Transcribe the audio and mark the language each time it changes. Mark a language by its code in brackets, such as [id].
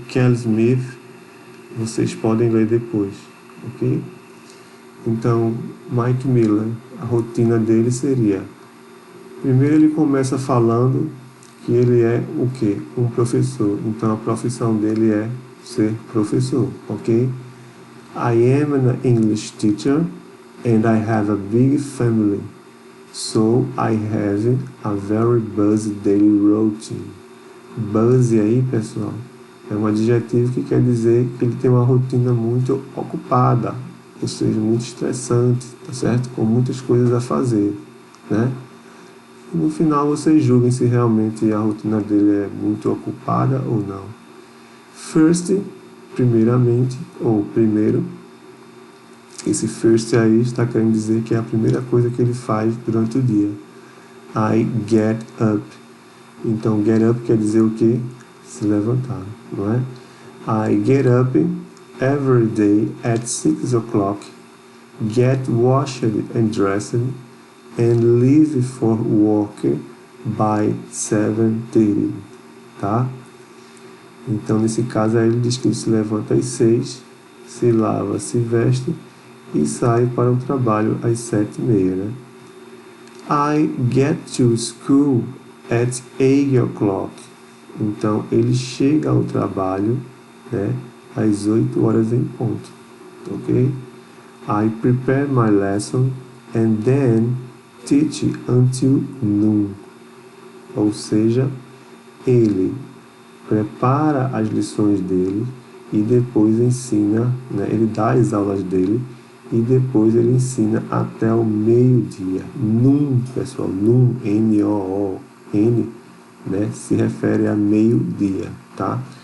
[pt] Kelly Smith, vocês podem ler depois, ok? Então, Mike Miller, a rotina dele seria: primeiro ele começa falando que ele é o quê? Um professor. Então a profissão dele é ser professor, ok? [en] I am an English teacher and I have a big family. So I have a very busy daily routine. [pt] Busy aí, pessoal, é um adjetivo que quer dizer que ele tem uma rotina muito ocupada, ou seja, muito estressante, tá certo? Com muitas coisas a fazer, né? E no final vocês julguem se realmente a rotina dele é muito ocupada ou não. First, primeiramente, ou primeiro, esse first aí está querendo dizer que é a primeira coisa que ele faz durante o dia. [en] I get up. [pt] Então, get up quer dizer o quê? Se levantar, não é? [en] I get up every day at 6 o'clock, get washed and dressed, and leave for work by 7:30, tá? [pt] Então, nesse caso aí, ele diz que ele se levanta às 6, se lava, se veste e sai para o trabalho às 7:30, né? [en] I get to school at 8 o'clock. [pt] Então, ele chega ao trabalho, né, às 8 horas em ponto, ok? [en] I prepare my lesson and then teach until noon. [pt] Ou seja, ele prepara as lições dele e depois ensina, né, ele dá as aulas dele e depois ele ensina até o meio-dia. Noon, pessoal, noon, N-O-O-N, né, se refere a meio-dia, tá?